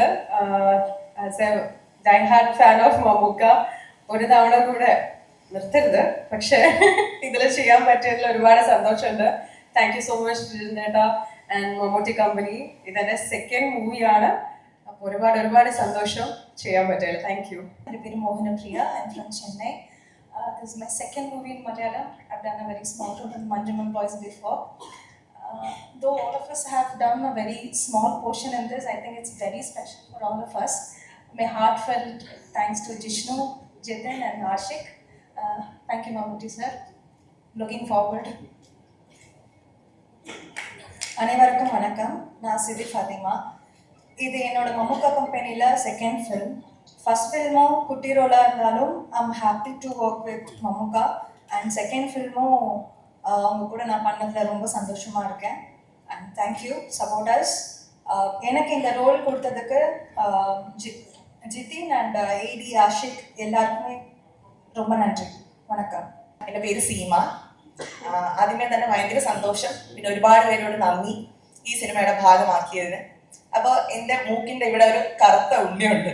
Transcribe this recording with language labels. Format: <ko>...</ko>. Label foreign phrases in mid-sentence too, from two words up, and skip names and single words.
<en>as a die hard fan of</en> <ml>മമ്മൂക്ക ഒരു തവണ കൂടെ നിർത്തരുത്, പക്ഷേ ഇതിൽ ചെയ്യാൻ പറ്റിയതിൽ ഒരുപാട് സന്തോഷമുണ്ട്.</ml> <en>thank you so much</en> <ml>ജിതിനേട്ടാ ആൻഡ് മമ്മൂട്ടി കമ്പനി. ഇതെൻ്റെ 2nd മൂവിയാണ്. അപ്പോൾ ഒരുപാട് ഒരുപാട് സന്തോഷം ചെയ്യാൻ പറ്റില്ല.</ml> <en>thank you.</en> <ml>എൻ്റെ പേര് മോഹനപ്രിയ.</ml> <en>I'm from Chennai. This is my 2nd movie in Malayalam. I've done a very small role in Manjumal Boys before. Though all of us have done a very small portion in this, I think it's very special for all of us. My heartfelt thanks to Jishnu, Jitin and Ashik. Thank you, Mammootty sir. Looking forward.</en> <ta>அனைவருக்கும் வணக்கம். நான் சிவி ஃபாத்திமா. இது என்னோட மம்முக்கா கம்பெனியில் 2nd ஃபிலிம்.</ta> <en>first filmum</en> <ta>குட்டி ரோலாக இருந்தாலும்</ta> <en>I'm happy to work with Mammukka.</en> <ta>அண்ட் 2nd ஃபில்மும் அவங்க கூட நான் பண்ணதில் ரொம்ப சந்தோஷமாக இருக்கேன்.</ta> <en>and thank you supporters.</en> <ta>எனக்கு இந்த ரோல் கொடுத்ததுக்கு</ta> <ml>ജിതിൻ ആൻഡ് AD ആഷിഖ് എല്ലാവർക്കുമേ</ml> <ta>ரொம்ப</ta> <ml>നന്ദി. വണക്കം. എൻ്റെ പേര് സീമ. ആദ്യമേ തന്നെ ഭയങ്കര സന്തോഷം, പിന്നെ ഒരുപാട് പേരോട് നന്ദി ഈ സിനിമയുടെ ഭാഗമാക്കിയതിന്. അപ്പോൾ എൻ്റെ മൂക്കിൻ്റെ ഇവിടെ ഒരു കറുത്ത ഉണ്ണിയുണ്ട്.</ml>